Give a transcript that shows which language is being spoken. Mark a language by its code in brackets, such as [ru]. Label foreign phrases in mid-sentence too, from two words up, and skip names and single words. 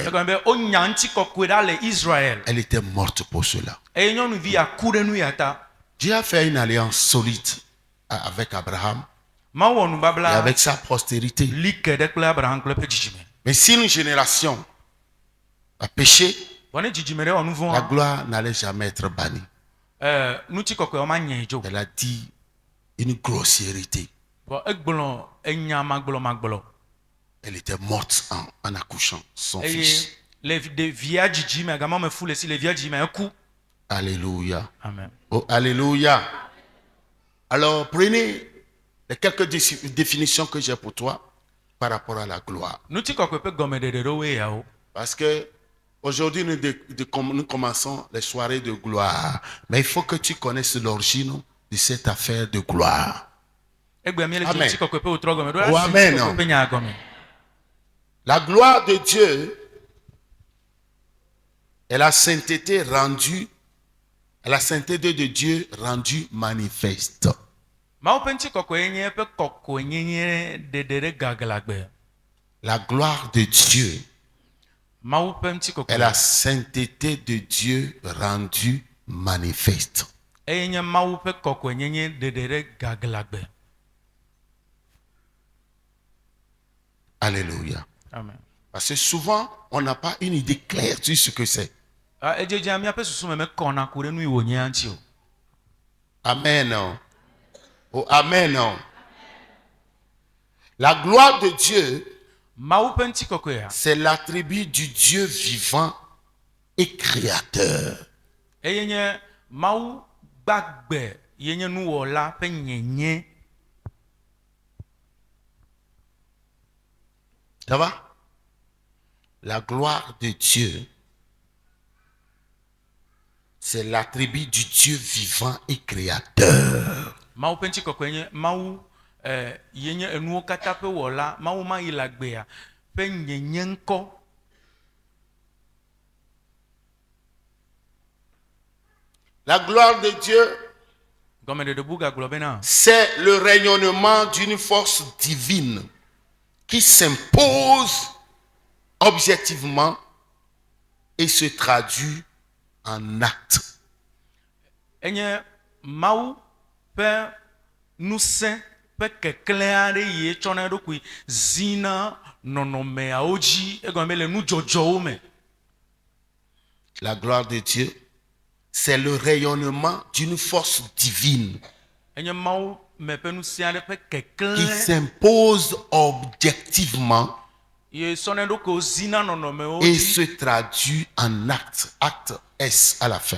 [ee] Egɔme be wonya ŋutikɔkɔe ɖa le Israël [fr] Elle était morte pour cela. [ee] eye nyɔnuvi ya ku ɖe nu ya ta. [fr] Dieu a fait une alliance solide avec Abraham [ee] Mawu wɔ [fr] et [ee] nubabla [fr] avec sa postérité. [ee] li ke ɖe kple Abraham kple eƒe dzidzime. [fr] Mais si une génération a péché, [ee] Vɔ ne dzidzime ɖe wɔ nu la vɔ̃ [fr] gloire n'allait jamais être bannie. [ee] ŋutikɔkɔe ma nye dzo. [fr] Elle a dit une grossièreté. [ee] Vɔ egblɔ enya magblɔ. [fr] Elle était morte en accouchant son [ee] Eye [fr] fils. [ee] le via dzidzime gama me fu le si le via dzidzime eku. [fr] Alléluia. Amen. Oh, alléluia. Alors, prenez les quelques définitions que j'ai pour toi par rapport à la gloire. [ee] Ŋutikɔkɔe ƒe gɔmeɖeɖe ɖewoe yawo. [fr] Parce que aujourd'hui, nous commençons les soirées de gloire. Mais il faut que tu connaisses l'origine de cette affaire de gloire. [ee] Egbe mi le dzo Amen. ŋutikɔkɔe ƒe wòtrɔ gɔme ɖo Oh, asi amen. ŋutikɔkɔe ƒe nya gɔme. [fr] La gloire de Dieu est la sainteté rendue La sainteté de Dieu rendue manifeste. [ee] Mawu ƒe ŋutikɔkɔe nye eƒe kɔkɔenyenye ɖeɖe ɖe gaglagbe. [fr] La gloire de Dieu [ee] Mawu ƒe [fr] est [ee] ŋutikɔkɔe [fr] la sainteté de Dieu rendue manifeste. [ee] eye nye Mawu ƒe kɔkɔenyenye ɖeɖe ɖe gaglagbe. [fr] Alléluia. Amen. Parce que souvent, on n'a pas une idée claire sur ce que c'est. [ee] Edzedzea míaƒe susu me mekɔna ku ɖe nu yi wònye ŋuti o. Amen. Oh, amen. [fr] La gloire de Dieu, [ee] Mawu ƒe ŋutikɔkɔea [fr] c'est l'attribut du Dieu vivant et créateur. [ee] eye nye Mawu gbagbe ye nye nuwɔla ƒe nyenye. [fr] Ça va? La gloire de Dieu, c'est l'attribut du Dieu vivant et créateur. [ee] Mawu ƒe ŋutikɔkɔe nye Mawu ye nye enuwo katã ƒe wɔla. Mawu ma yi le agbea ƒe nyenye ŋkɔ. [fr] La gloire de Dieu, [ee] Gɔmeɖeɖe buga gblɔ bena [fr] c'est le rayonnement d'une force divine qui s'impose objectivement et se traduit en acte. [ee] enye Mawu ƒe ŋusẽ ƒe keklẽ aɖe yi etsɔna eɖokui zina nɔnɔmeawo dzi. Egɔme le nudzɔdzɔwo me. [fr] La gloire de Dieu, c'est le rayonnement d'une force divine [ee] Enye Mawu me ƒe ŋusẽ aɖe ƒe [fr] qui [ee] keklẽ [fr] s'impose objectivement [ee] ye sɔna eɖokuiwo zina nɔnɔmewo [fr] et [ee] dzi [fr] se traduit en acte. Acte S à la fin.